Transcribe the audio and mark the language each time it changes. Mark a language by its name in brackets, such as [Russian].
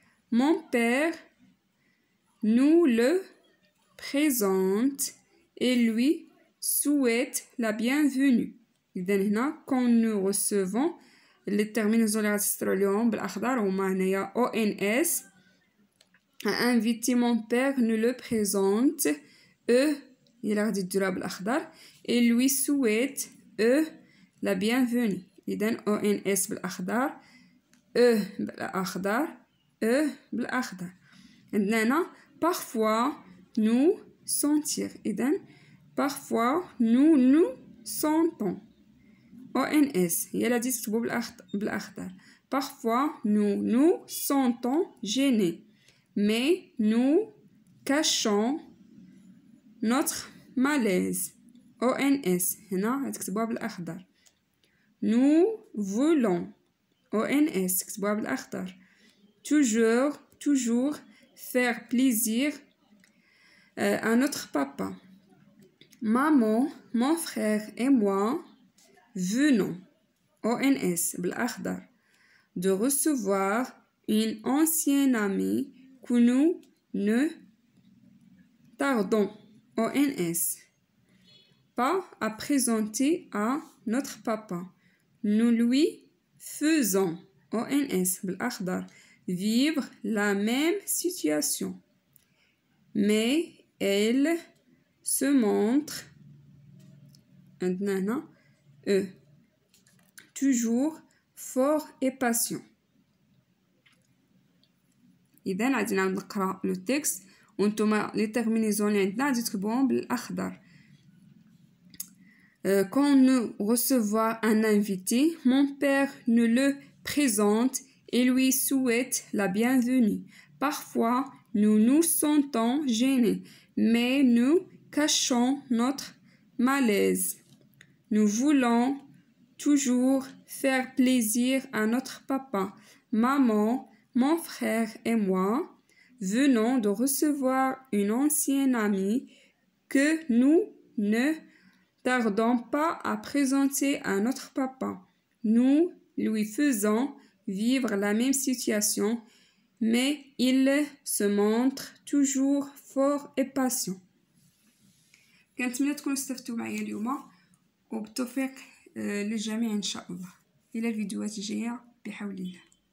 [French] Mon père nous le présente et lui souhaite la bienvenue. [Arabic] إذا هنا [French] quand nous recevons les terminaisons [Arabic] اللي غتسترو اليوم بالأخضر هما هنايا ONS. [French] Un invité mon père nous le présente. Eux [Arabic] إلا غادي ديروها بالأخضر [French] et lui souhaite eux la bienvenue. [Arabic] إذا ONS بالأخضر eux بالأخضر eux بالأخضر. عندنا هنا [French] parfois nous sentir. إذا parfois nous nous sentons. [Arabic] ONS هي اللي غادي تكتبو بالأخضر. [French] Parfois nous nous sentons gênés mais nous cachons notre malaise. [Arabic] ONS هنا غتكتبوها بالأخضر. [French] Nous voulons ONS [Arabic] تكتبوها بالأخضر. [French] Toujours faire plaisir à notre papa. Maman, mon frère et moi venons ONS بالأخضر de recevoir une ancienne amie que nous ne tardons ONS pas à présenter à notre papa. Nous lui faisons ONS بالأخضر vivre la même situation mais elle se montre [Arabic] عندنا هنا [French] toujours fort et patient. [Arabic] إذا غادي نعاود نقرا لو تكست وانتوما لي تيرمينيزون اللي عندنا غادي تكتبوهم بالأخضر. [French] Quand nous recevons un invité, mon père nous le présente et lui souhaite la bienvenue. Parfois, nous nous sentons gênés, mais nous cachons notre malaise. Nous voulons toujours faire plaisir à notre papa, maman, mon frère et moi venons de recevoir une ancienne amie que nous ne tardons pas à présenter à notre papa. Nous lui faisons vivre la même situation, mais il se montre toujours fort et patient. [Arabic] كنتمنى تكونوا استفدتوا معايا اليوم وبالتوفيق للجميع إن شاء الله. إلى الفيديوهات الجاية بحول الله.